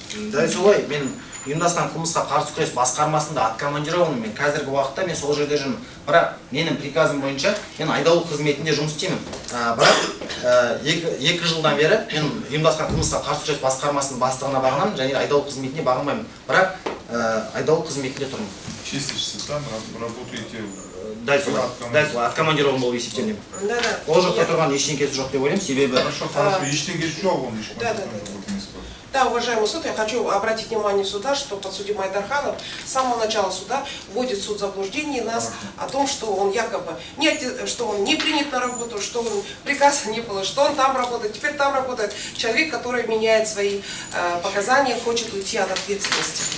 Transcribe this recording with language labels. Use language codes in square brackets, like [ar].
[kk] Да, солай, мен ұйымдасқан қылмысқа қарсы күрес басқармасында откомандирован, мен қазіргі уақытта мен сол жерде жүрмін. Бірақ менің приказым бойынша мен айдауыл қызметінде жұмыс істеймін. Бірақ 2 жылдан бері мен ұйымдасқан қылмысқа қарсы күрес басқармасының бастығына бағынамын, және айдауыл қызметіне бағынбаймын. Бірақ айдауыл қызметінде тұрмын. [ru] Числитесь там, работаете. [kk] Дәл солай, откомандирован болып есептелінемін. [ru] Да. [kk] Ол жақта тұрған ештеңкесі жоқ деп ойлаймын, себебі Хорошо, ештеңкесі жоқ, он ешкім. [ru] Да, уважаемый суд, я хочу обратить внимание суда, что подсудимый Айдарханов с самого начала суда вводит суд в заблуждение нас о том, что он якобы что он не принят на работу, что он приказа не было, что он там работает, теперь там работает. Человек, который меняет свои показания, хочет уйти от ответственности.